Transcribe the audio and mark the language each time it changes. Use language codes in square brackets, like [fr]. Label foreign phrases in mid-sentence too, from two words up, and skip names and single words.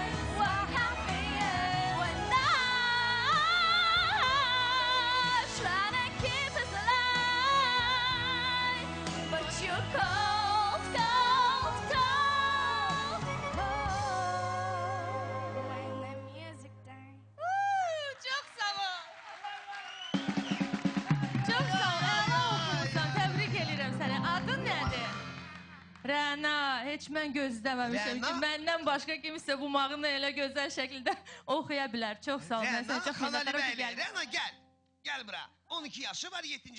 [en] What happened when I try to keep us alive, but you're cold, cold, cold, cold. When the music dies. [tr] Çok sağ ol. Çok sağ ol. [az] Əla oxumusan. Təbrik edirəm səni. Adın nədir? Rəna. Heç mən gözləməmişəm ki, Rəna? məndən başqa kimsə bu mahnını elə gözəl şəkildə oxuya bilər. Çox sağ ol. Mən sənə çox minnətdaram ki, gəldin. Rəna gel. Gel bura. 12 yaşı var, 7.